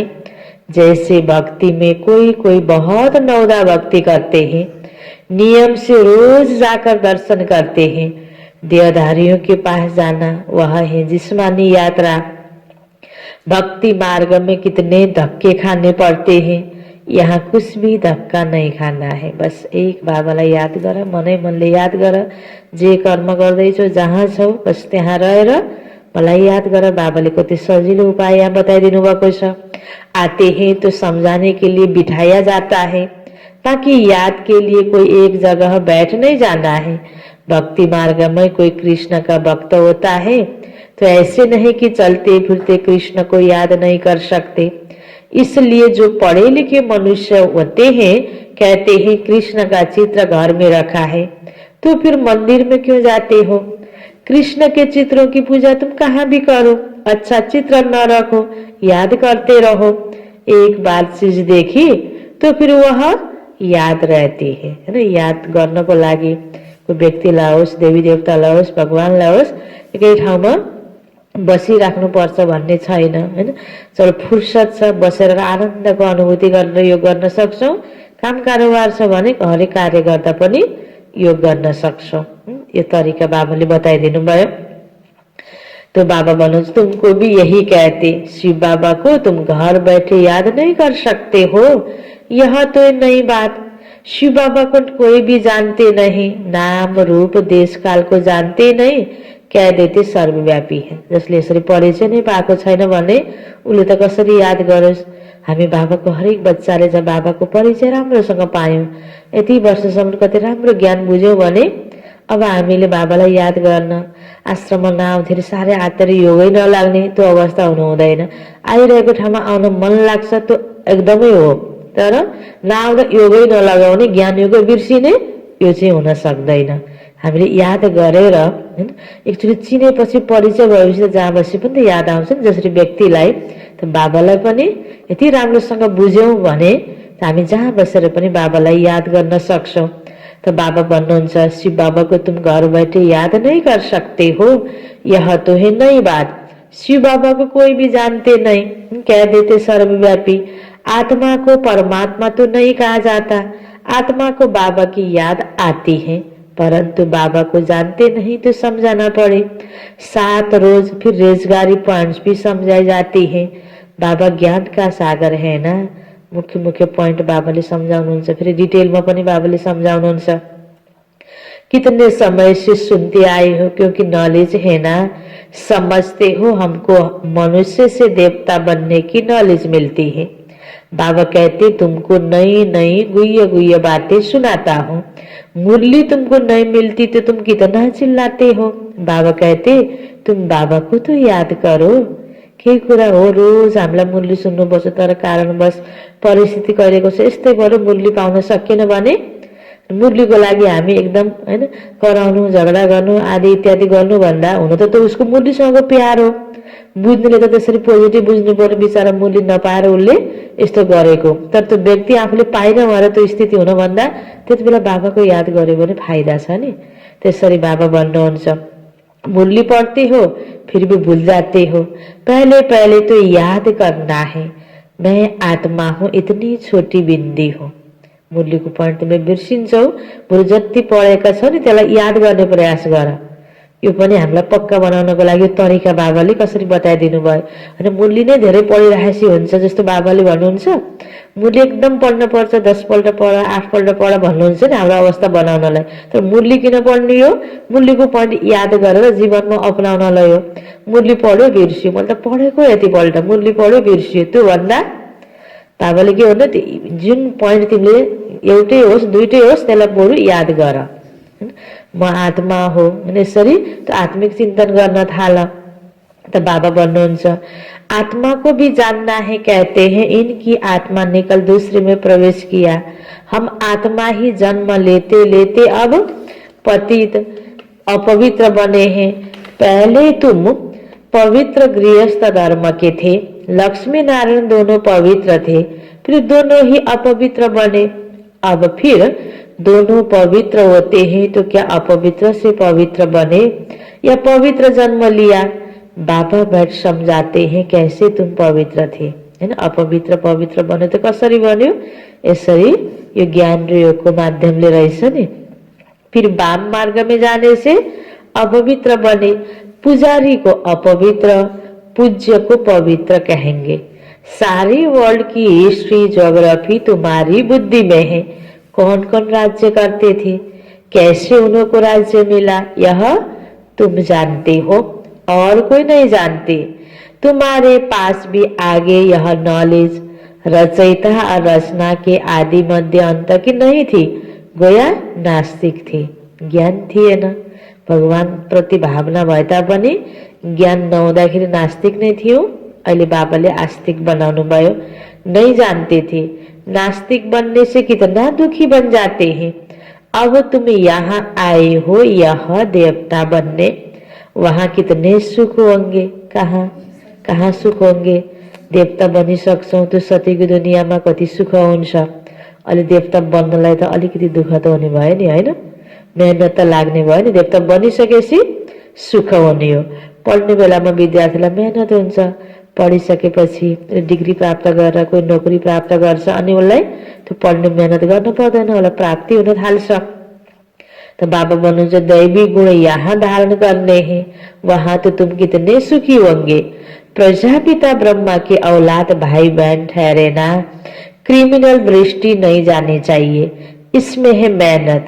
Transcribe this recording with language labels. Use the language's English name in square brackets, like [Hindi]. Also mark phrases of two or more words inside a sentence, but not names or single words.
[Hindi] जैसे भक्ति में कोई बहुत नौदा भक्ति करते हैं, नियम से रोज जाकर दर्शन करते हैं। देहधारियों के पास जाना वह है जिस्मानी यात्रा। भक्ति मार्ग में कितने धक्के खाने पड़ते हैं, यहाँ कुछ भी धक्का नहीं खाना है। [Nepali] बस एक बाबालाई याद गर, मनै मनले याद गर। जे कर्म गर्दैछौ, जहाँ छौ, बस त्यहाँ रहेर मलाई याद गर। बाबाले कति सजिलो उपाय यहाँ बताइदिनु भएको छ। [Hindi] आते हैं तो समझाने के लिए बिठाया जाता है, ताकि याद के लिए कोई एक जगह बैठ नहीं जाना है। भक्ति मार्ग में कोई कृष्ण का भक्त होता है तो ऐसे नहीं कि चलते फिरते कृष्ण को याद नहीं कर सकते। इसलिए जो पढ़े लिखे मनुष्य होते हैं कहते हैं कृष्ण का चित्र घर में रखा है, तो फिर मंदिर में क्यों जाते हो? कृष्ण के चित्रों की पूजा तुम कहाँ भी करो, अच्छा चित्र न रखो, याद करते रहो। एक बार चीज देखी तो फिर वह याद रहती है ना। [Nepali] याद गर्नको लागि कोही व्यक्तिलाई होस्, देवी देवतालाई होस्, भगवानलाई होस्, एकै ठाउँमा बसिराख्नुपर्छ भन्ने छैन हैन। चलो फुर्सद छ, बसेर आनन्दको अनुभूति गरेर योग गर्न सक्छौँ। काम कारोबार छ भने घरै कार्य गर्दा पनि योग गर्न सक्छौँ। यो तरिका बाबाले बताइदिनु भयो। [Hindi] तो बाबा मनोज तुमको भी यही कहते, शिव बाबा को तुम घर बैठे याद नहीं कर सकते हो, यह तो नई बात। शिव बाबा को कोई भी जानते नहीं, नाम रूप देश काल को जानते नहीं, कह देते सर्वव्यापी है। [Nepali] जसले यसरी परिचय नै पाएको छैन भने उसले त कसरी याद गरोस्। हामी बाबाको हरेक बच्चाले जब बाबाको परिचय राम्रोसँग पायौं, यति वर्षसम्म कति राम्रो ज्ञान बुझ्यौं भने अब हामीले बाबालाई याद गर्न आश्रममा नआउँदाखेरि साह्रै आत्तरी योगै नलाग्ने त्यो अवस्था हुनु हुँदैन। आइरहेको ठाउँमा आउन मन लाग्छ त्यो एकदमै हो, तर नआउँदा योगै नलगाउने, ज्ञान योगै बिर्सिने, यो चाहिँ हुन सक्दैन। हामीले याद गरेर हैन एकचोटि चिनेपछि परिचय भएपछि त जहाँ बसे पनि त याद आउँछ नि। जसरी व्यक्तिलाई त बाबालाई पनि यति राम्रोसँग बुझ्यौं भने हामी जहाँ बसेर पनि बाबालाई याद गर्न सक्छौं। [Hindi] तो [Nepali] बाबा भन्नुहुन्छ, [Hindi] शिव बाबा को तुम घर बैठे याद नहीं कर सकते हो, यह तो है नई बात। शिव बाबा को कोई भी जानते नहीं, कह देते सर्वव्यापी। आत्मा को परमात्मा तो नहीं कहा जाता, आत्मा को बाबा की याद आती है, परंतु बाबा को जानते नहीं तो समझाना पड़े। 7 रोज फिर रोजगारी पॉइंट्स भी समझाई जाती है। बाबा ज्ञान का सागर है ना। [Nepali] मुख्य मुख्य पॉइंट बाबाले समझाउनुहुन्छ, फिर डिटेलमा पनि बाबाले समझाउनुहुन्छ। [Hindi] कितने समय से सुनते आए हो, क्योंकि नॉलेज है ना, समझते हो हमको मनुष्य से देवता बनने की नॉलेज मिलती है। बाबा कहते तुमको नई नई गुह्य गुह्य बातें सुनाता हूँ, मुरली तुमको नहीं मिलती तो तुम कितना चिल्लाते हो। बाबा कहते तुम बाबा को तो याद करो। [Nepali] केही कुरा हो, रोज हामीलाई मुरली सुन्नुपर्छ, तर कारणवश परिस्थिति कहिलेको छ यस्तै भएर मुरली पाउन सकेन भने मुरलीको लागि हामी एकदम हैन कराउनु, झगडा गर्नु आदि इत्यादि गर्नु भन्दा हुन त उसको मुरलीसँगको प्यार हो। बुझ्नेले त त्यसरी पोजिटिभ बुझ्नु पर्यो, बिचारा मुरली नपाएर उसले यस्तो गरेको। तर त्यो व्यक्ति आफूले पाइन भएर त्यो स्थिति हुन भन्दा त्यति बेला बाबाको याद गर्यो भने फाइदा छ नि। त्यसरी बाबा भन्नुहुन्छ, [Hindi] मुरली पढ़ते हो फिर भी भूल जाते हो, पहले पहले तो याद करना है, मैं आत्मा हूँ, इतनी छोटी बिन्दी हो। [Nepali] मुरलीको पॉइन्ट तिमीले बिर्सिन्छौ, बरु जति पढेका छौ नि त्यसलाई याद गर्ने प्रयास गर। यो पनि हामीलाई पक्का बनाउनको लागि तरिका बाबाले कसरी बताइदिनु भयो। अनि मुरली नै धेरै पढिरहेपछि हुन्छ जस्तो बाबाले भन्नुहुन्छ, मुरली एकदम पढ्न पर्छ, 10 पल्ट पढ, 8 पल्ट पढ भन्नुहुन्छ नि हाम्रो अवस्था बनाउनलाई। तर मुरली किन पढ्ने हो? मुरलीको पॉइन्ट याद गरेर जीवनमा अपनाउनलाई हो। मुरली पढ्यो बिर्स्यो, मैले त पढेको यति पल्ट, मुरली पढ्यो बिर्स्यो, त्यो भन्दा बाबाले के भन्नु, जुन पॉइन्ट तिमीले एउटै होस् दुईटै होस् त्यसलाई बरु याद गर। म आत्मा हो यसरी [Hindi] तो आत्मिक चिंतन करना थाला। तो [Nepali] बाबा भन्नुहुन्छ, [Hindi] आत्मा को भी जानना है, कहते हैं इनकी आत्मा ने कल दूसरे में प्रवेश किया, हम आत्मा ही जन्म लेते लेते अब पतित अपवित्र बने हैं। पहले तुम पवित्र गृहस्थ धर्म के थे, लक्ष्मी नारायण दोनों पवित्र थे, फिर दोनों ही अपवित्र बने, अब फिर दोनों पवित्र होते हैं तो क्या अपवित्र से पवित्र बने या पवित्र जन्म लिया? बाबा बैठ समझाते हैं कैसे तुम पवित्र थे, है ना। [Nepali] अपवित्र पवित्र बने तो कसरी बन्यो? यसरी यो ज्ञान र योगको माध्यमले रहेछ नि। [Hindi] फिर वाम मार्ग में जाने से अपवित्र बने, पुजारी को अपवित्र, पूज्य को पवित्र कहेंगे। सारी वर्ल्ड की [English] history geography [Hindi] तुम्हारी बुद्धि में है। कौन कौन राज्य करते थे, कैसे उन्हों को राज्य मिला, यह तुम जानते हो और कोई नहीं जानते। तुम्हारे पास भी आगे यह नॉलेज रचयिता और रचना के आदि मध्य अंत की नहीं थी, गोया नास्तिक थे, [Nepali] ज्ञान थिएन। भगवान प्रति भावना भए तापनि ज्ञान नहुँदाखेरि नास्तिक नै थियो। अहिले बाबाले आस्तिक बनाउनु भयो। [Hindi] नहीं जानते थे, नास्तिक बनने से कितना दुखी बन जाते हैं। अब तुम यहाँ आए हो यह देवता बनने, वहाँ कितने सुख होंगे, कहाँ सुख होंगे। [Nepali] देवता बनिसक्छौं त्यो सतीको दुनियाँमा कति सुख हुन्छ। अलि देवता बन्नलाई त अलिकति दुःख त हुने भयो नि, हैन। मेहनत त लाग्ने भयो नि, देवता बनिसकेपछि सुख हुने हो। पढ्ने बेलामा विद्यार्थीलाई मेहनत हुन्छ, पढिसकेपछि डिग्री प्राप्त गरेर कोही नोकरी प्राप्त गर्छ अनि उसलाई त्यो पढ्ने मेहनत गर्नु पर्दैन, उसलाई प्राप्ति हुन थाल्छ। [Hindi] तो बाबा बनूंगा दैवी गुण यहाँ धारण करने हैं, वहां तो तुम कितने सुखी होंगे। प्रजापिता ब्रह्मा के औलाद भाई बहन ठहरे ना, क्रिमिनल दृष्टि नहीं जानी चाहिए, इसमें है मेहनत।